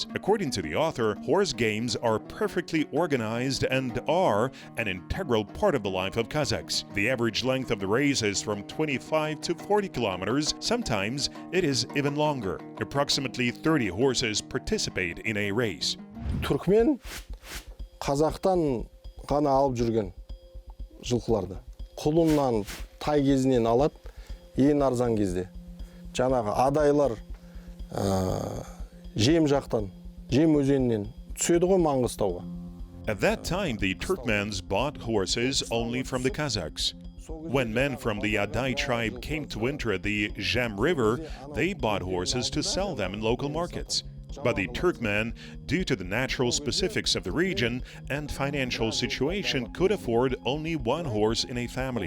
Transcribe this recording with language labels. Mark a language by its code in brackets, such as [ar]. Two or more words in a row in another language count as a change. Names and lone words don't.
[en] According to the author, horse games are perfectly organized and are an integral part of the life of Kazakhs. The average length of the race is from 25 to 40 kilometers. Sometimes it is even longer. Approximately 30 horses participate in a race. [kk] Turkmen Қазақтан ғана алып жүрген жылқыларды. Құлыннан, тай кезінен алады, ең арзан кезде. Жаңағы адайлар жем жақтан, жем өзенінен [en] At that time, the Turkmens bought horses only from the Kazakhs. When men from the Adai tribe came to enter the Jem River, they bought horses to sell them in local markets. But the Turkmen, due to the natural specifics of the region and financial situation, could afford only 1 horse in a family.